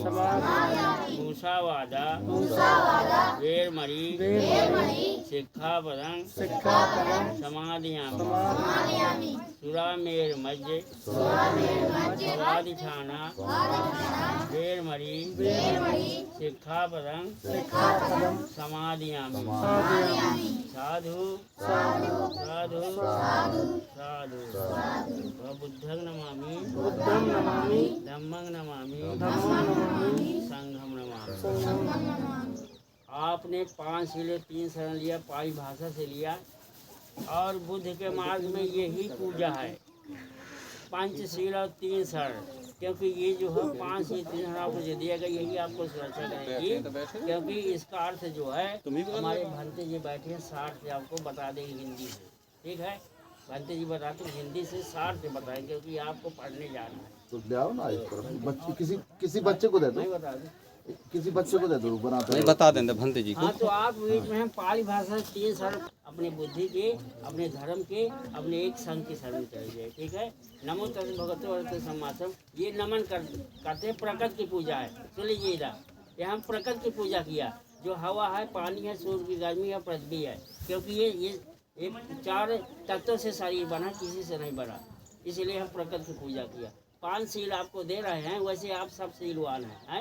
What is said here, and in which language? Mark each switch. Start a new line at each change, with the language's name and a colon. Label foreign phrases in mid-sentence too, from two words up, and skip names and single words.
Pali: मूसावादा वेरमणि शिक्षापदं समादयामि। सुरामेर मध्य स्वादिष्ठाना वेरमणि शिक्षापदं समादयामि। साधु साधु साधु। बुद्धं नमामि, धम्मं नमामि, संघं नमामि।
Hindi: आपने 5 सीलें 3 शरण लिया, पाली भाषा से लिया, और बुद्ध के मार्ग में यही पूजा है, 5 सील और 3 शरण। क्योंकि ये जो है 5 सील 3 शरण आपको जो दिया गया, यही आपको सुरक्षा करेगी। क्योंकि इसका अर्थ जो है, हमारे भंते जी बैठे हैं, 60 से आपको बता देंगे हिंदी से, ठीक है। भंते जी बताते हिंदी से 60 से बताएंगे, क्योंकि आपको पढ़ने जाना है। तो ले आओ ना इस तरफ, किसी बच्चे को दे दो, मैं बता दूं। किसी बच्चे को दे दो बनाता नहीं है। बता देंगे भंते जी को। हाँ, तो आप बीच में हम पाली भाषा 3 शर्त अपनी बुद्धि के, अपने धर्म के, अपने एक संघ के शरण चले जाए। ठीक है।
Pali: नमो तस् भगवतो अरहतो सम्मासम,
Hindi: ये नमन करते हैं, प्रकृति की पूजा है। सुन लीजिए इधर, ये हम प्रकृति की पूजा किया, जो हवा है, पानी है, सूर्य की गर्मी है, पृथ्वी है, क्योंकि ये एक 4 तत्वों से शरीर बना, किसी से नहीं बना, इसलिए हम प्रकृति की पूजा किया। 5 शील आपको दे रहे हैं, वैसे आप सब शीलवान हैं।